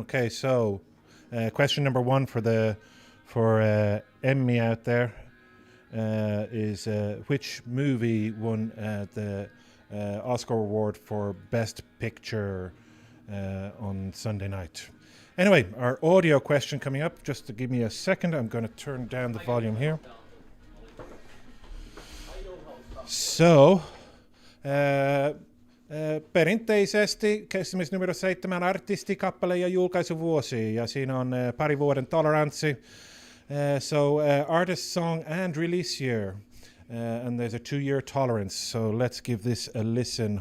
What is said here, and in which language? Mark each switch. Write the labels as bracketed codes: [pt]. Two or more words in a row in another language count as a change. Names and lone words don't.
[en] Okay, so question number 1 for Emmy out there is which movie won the Oscar award for Best Picture on Sunday night? Anyway, our audio question coming up. Just to give me a second, I'm going to turn down the volume here. So, [fi] perinteisesti kysymys numero 7 artistikappale ja julkaisuvuosi. Ja siinä on pari vuoden toleranssi. [en] So, artist, song and release year. And there's a 2-year tolerance. So let's give this a listen.